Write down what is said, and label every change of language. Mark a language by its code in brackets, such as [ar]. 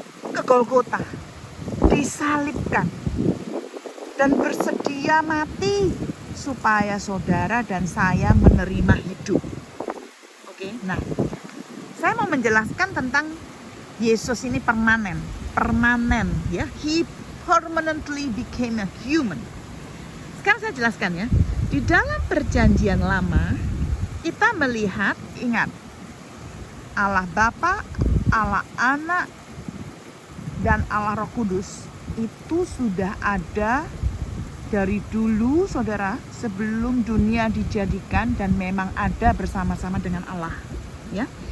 [id] Ke Golgota, disalibkan, dan bersedia mati supaya saudara dan saya menerima hidup. Oke, nah, saya mau menjelaskan tentang Yesus ini permanen, ya. [en] He permanently became a human. [id] Sekarang saya jelaskan, ya. Di dalam perjanjian lama, kita melihat, ingat, Allah Bapa, Allah Anak, dan Allah Roh Kudus itu sudah ada dari dulu, saudara, sebelum dunia dijadikan, dan memang ada bersama-sama dengan Allah, ya.